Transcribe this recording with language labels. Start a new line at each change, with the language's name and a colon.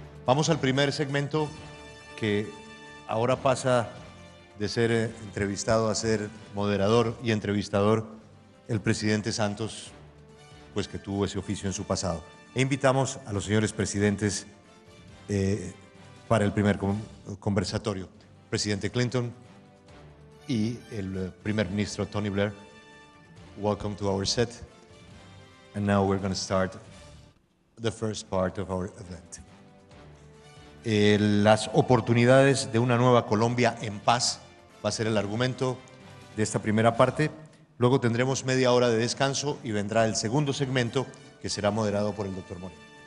Spanish: Vamos al primer segmento, que ahora pasa de ser entrevistado a ser moderador y entrevistador el presidente Santos, pues que tuvo ese oficio en su pasado. E invitamos a los señores presidentes para el primer conversatorio. Presidente Clinton y el primer ministro Tony Blair.
English: Welcome to our set. And now we're going to start the first part of our event.
Spanish: Las oportunidades de una nueva Colombia en paz va a ser el argumento de esta primera parte. Luego tendremos media hora de descanso y vendrá el segundo segmento, que será moderado por el doctor Moreno.